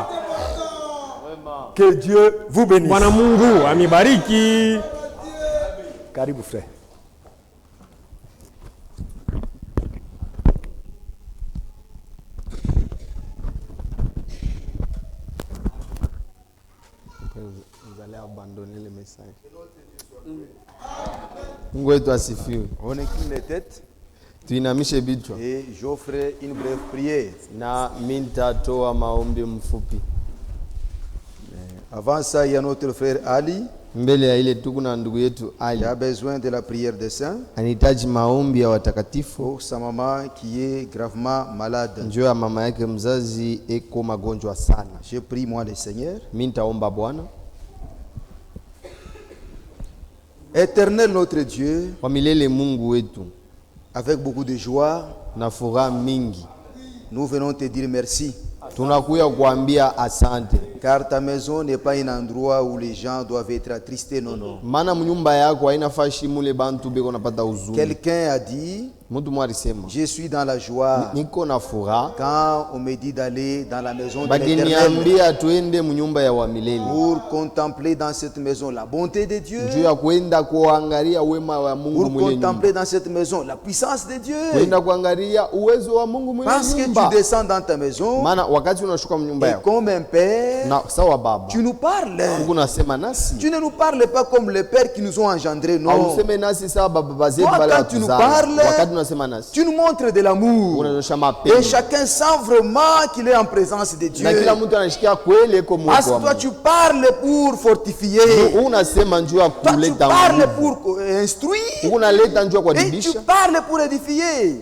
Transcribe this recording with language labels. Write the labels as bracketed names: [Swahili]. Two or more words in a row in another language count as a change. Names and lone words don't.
[French] Que Dieu vous bénisse. Karibu frère. Vous allez abandonner le message. [Swahili] Mungu wetu asifiwe. [French] On incline les têtes. [Swahili] Tuinamishe vichwa. [French] Et j'offre une brève prière. [Swahili] Na nitatoa maombi mfupi. [French] Avant ça, il y a notre frère Ali. [Swahili] Mbele ya ile tuko na ndugu yetu Ali. [French] Il a besoin de la prière des saints. [Swahili] Anahitaji maombi ya watakatifu. [French] Pour sa maman qui est gravement malade. [Swahili] Njoo ya mama yake mzazi eko magonjwa sana. [French] Je prie moi le Seigneur. [Swahili] Mimi nitaomba Bwana. [French] Éternel notre Dieu, [Swahili] kwa milele Mungu wetu, [French] avec beaucoup de joie [Swahili] na furaha mingi, [French] nous venons te dire merci. [Swahili] Tunakuya kuambia asante. [French] Car ta maison n'est pas un endroit où les gens doivent être attristés, non, non. [Swahili] Maana mnyumba yako haina fashi mule bantu beko napata huzuni. [French] Quelqu'un a dit, je suis dans la joie [Swahili] niko na furaha [French] quand on me dit d'aller dans la maison de [Swahili] l'Éternel tuende mnyumba ya wa milele [French] pour contempler dans cette maison la bonté de Dieu, [Swahili] juu ya kuenda kuangalia wema wa Mungu [French] pour contempler dans cette maison la puissance de Dieu, [Swahili] kuenda kuangalia uwezo wa Mungu mwenye [French] parce que tu descends dans ta maison, [Swahili] maana wakati unashuka mnyumba yako [French] comme un père, [Swahili] na sawa baba, [French] tu nous parles. [Swahili] Mungu nasema nasi, [French] tu ne nous parles pas comme les pères qui nous ont engendrés, non. [Swahili] Useme nasi sawa baba bazetu wale watuzaa. [French] Quand tu nous parles, tu nous montres de l'amour. Et chacun sent vraiment qu'il est en présence de Dieu. Parce que toi tu parles pour fortifier. Toi tu parles pour instruire. Et tu parles pour édifier.